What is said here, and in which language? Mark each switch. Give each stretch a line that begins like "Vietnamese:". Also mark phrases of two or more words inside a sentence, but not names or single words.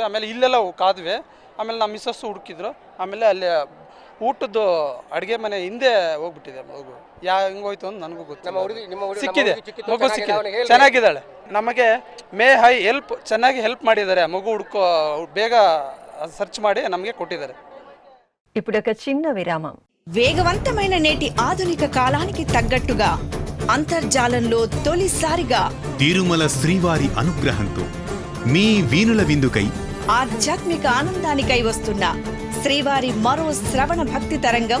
Kannada: ಆಮೇಲೆ ಇಲ್ಲೆಲ್ಲ ಕಾದ್ವಿ. ಆಮೇಲೆ ನಮ್ಮ ಮಿಸ್ಸಸ್ಸು ಹುಡುಕಿದ್ರು. ಆಮೇಲೆ ಅಲ್ಲಿ ಊಟದ್ದು ಅಡುಗೆ ಮನೆ ಹಿಂದೆ ಹೋಗ್ಬಿಟ್ಟಿದೆ ಮಗು. ಹೆಂಗೋಯ್ತು ಅಂತ ನನಗೂ ಗೊತ್ತಿಲ್ಲ. ಸಿಕ್ಕಿದೆ, ಮಗು ಸಿಕ್ಕಿದೆ, ಚೆನ್ನಾಗಿದ್ದಾಳೆ. ನಮಗೆ
English: May I help
Kannada: ಚೆನ್ನಾಗಿ ಹೆಲ್ಪ್ ಮಾಡಿದ್ದಾರೆ. ಮಗು ಬೇಗ ಸರ್ಚ್ ಮಾಡಿ ನಮಗೆ కొట్టిದ್ದಾರೆ.
Telugu: ఇప్పుడు ఒక చిన్న విరామం. వేగవంతమైన నేటి ఆధునిక కాలానికి తగ్గట్టుగా అంతర్జాలంలో తొలిసారిగా తిరుమల శ్రీవారి అనుగ్రహంతో మీ వీణుల విందుకై ఆధ్యాత్మిక ఆనందానికై వస్తున్న శ్రీవారి మరో శ్రవణ భక్తి తరంగం